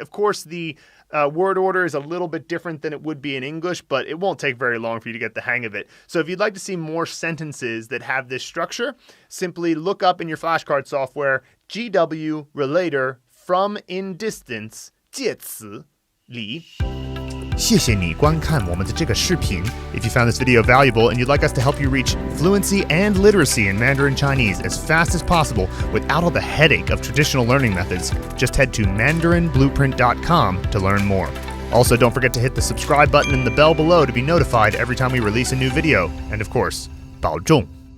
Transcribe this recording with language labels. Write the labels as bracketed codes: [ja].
[en] Of course, the word order is a little bit different than it would be in English, but it won't take very long for you to get the hang of it. So if you'd like to see more sentences that have this structure, simply look up in your flashcard software, GW Relator from in distance, 介词离. [zh] 谢谢你观看我们的这个视频. [en] If you found this video valuable and you'd like us to help you reach fluency and literacy in Mandarin Chinese as fast as possible without all the headache of traditional learning methods, just head to mandarinblueprint.com to learn more. Also, don't forget to hit the subscribe button and the bell below to be notified every time we release a new video. And of course, [zh] 保重.